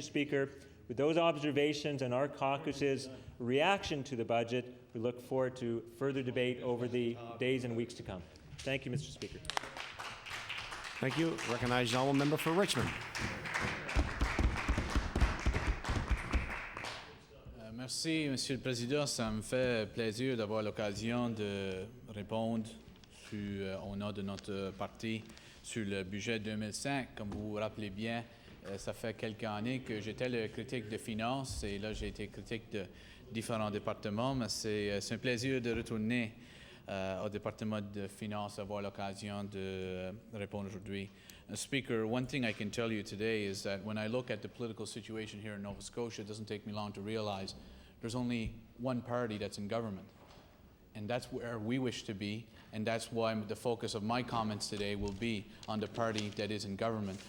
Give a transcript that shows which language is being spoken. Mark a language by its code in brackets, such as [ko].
[en] Speaker, with those observations and our caucus's reaction to the budget, we look forward to further debate over the days and weeks to come. Thank you, Mr. Speaker. Thank you. Recognize the honourable member for Richmond. [fr] Merci, Monsieur le Président. Ça me fait plaisir d'avoir l'occasion de répondre au nom de notre parti sur le budget 2005. Comme vous vous rappelez bien, ça fait quelques années que j'étais le critique de finances et là j'ai été critique de différents départements, mais c'est un plaisir de retourner au département de finances, avoir l'occasion de répondre aujourd'hui. [en] Speaker, one thing I can tell you today is that when I look at the political situation here in Nova Scotia, it doesn't take me long to realize there's only one party that's in government. And that's where we wish to be, and that's why the focus of my comments today will be on the party that is in government.